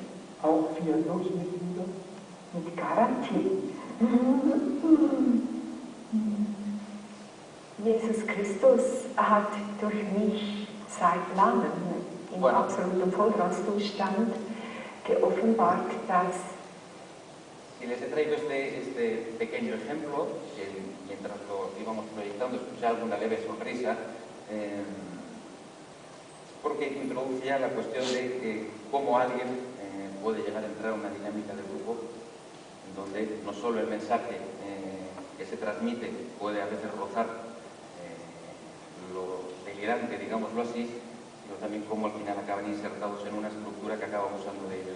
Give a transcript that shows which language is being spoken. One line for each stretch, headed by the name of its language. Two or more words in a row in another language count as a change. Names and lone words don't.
German: Auch Fiat-Mitglieder? Mit Garantie. Jesus Christus hat durch mich seit langem im absoluten Vollgaszustand geoffenbart, dass
Spanish: Y les he traído este pequeño ejemplo, que mientras lo íbamos proyectando escuché alguna leve sonrisa, porque introduce ya la cuestión de cómo alguien puede llegar a entrar a una dinámica de grupo en donde no solo el mensaje que se transmite puede a veces rozar lo delirante, digámoslo así, sino también cómo al final acaban insertados en una estructura que acaba abusando de ellos.